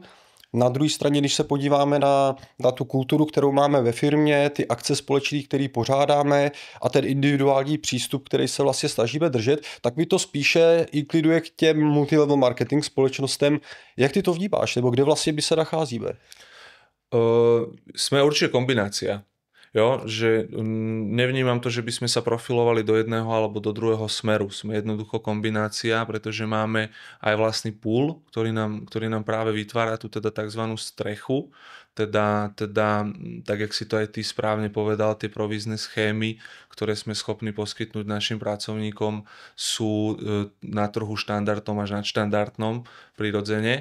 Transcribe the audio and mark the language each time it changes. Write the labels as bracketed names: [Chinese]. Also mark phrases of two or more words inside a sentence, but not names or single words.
[Czech] Na druhé straně, když se podíváme na tu kulturu, kterou máme ve firmě, ty akce společné, které pořádáme a ten individuální přístup, který se vlastně snažíme držet, tak mi to spíše inkliduje k těm [English] multilevel marketing [Czech] společnostem. Jak ty to vnímáš, nebo kde vlastně by se nacházíme? [Slovak] Sme určite kombinácia. Jo, že nevnímam to, že by sme sa profilovali do jedného alebo do druhého smeru. Sme jednoducho kombinácia, pretože máme aj vlastný pool, ktorý nám práve vytvára tú teda tzv. Strechu. Teda, tak jak si to aj ty správne povedal, tie provízne schémy, ktoré sme schopní poskytnúť našim pracovníkom, sú na trhu štandardnom až nadštandardnom prirodzene.